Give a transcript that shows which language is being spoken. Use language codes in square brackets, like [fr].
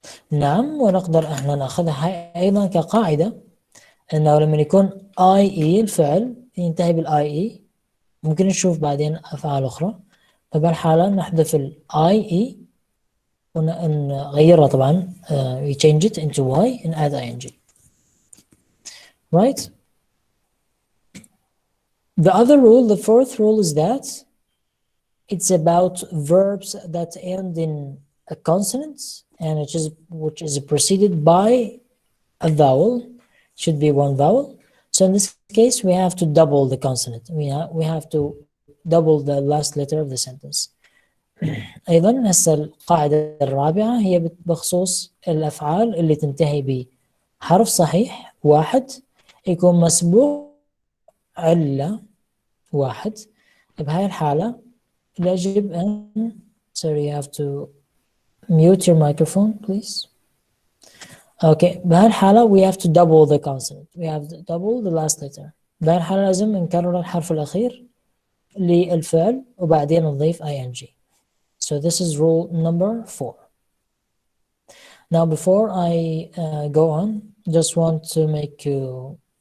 [ar] نعم، ونقدر احنا ناخذها أيضا كقاعدة أنه لما يكون IE الفعل ينتهي بال IE ممكن نشوف بعدين أفعال أخرى، فبالحالة نحذف ال IE ونغيرها طبعا [en] we change it into Y and add ing. Right? The other rule, the fourth rule, is that it's about verbs that end in a consonant and which is preceded by a vowel. Should be one vowel. So in this case we have to double the consonant. We have to double the last letter of the sentence. [ar] أيضا هسه القاعدة الرابعة هي بخصوص الأفعال اللي تنتهي بحرف صحيح واحد يكون مسبوق علة واحد. بهاي الحالة يجب أن [en] sorry you have to mute your microphone please. Okay, [ar] بهاي الحالة [en] we have to double the consonant. We have to double the last letter. [ar] بهاي الحالة لازم نكرر الحرف الأخير للفعل وبعدين نضيف ing. [en] So this is rule number 4. Now before I go on, just want to make you